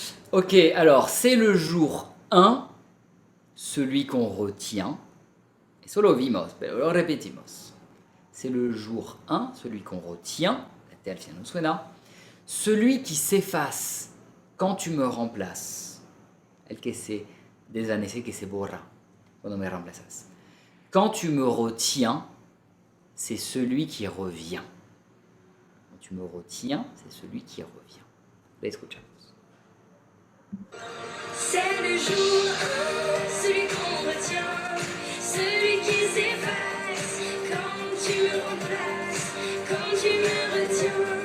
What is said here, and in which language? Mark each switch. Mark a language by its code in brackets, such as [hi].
[fr] Ok, alors c'est le jour 1, celui qu'on retient. [es] Eso lo vimos, pero lo repetimos. [fr] C'est le jour 1, celui qu'on retient. [es] La T al final no suena. [fr] Celui qui s'efface quand tu me remplaces. [es] El que se desvanece, que se borra cuando me remplazas. [fr] Quand tu me retiens, c'est celui qui revient. Quand tu me retiens, c'est celui qui revient. [es] La escuchamos. [fr] C'est le jour 1, celui qu'on retient, celui qui s'efface quand tu me remplaces, quand tu me retiens.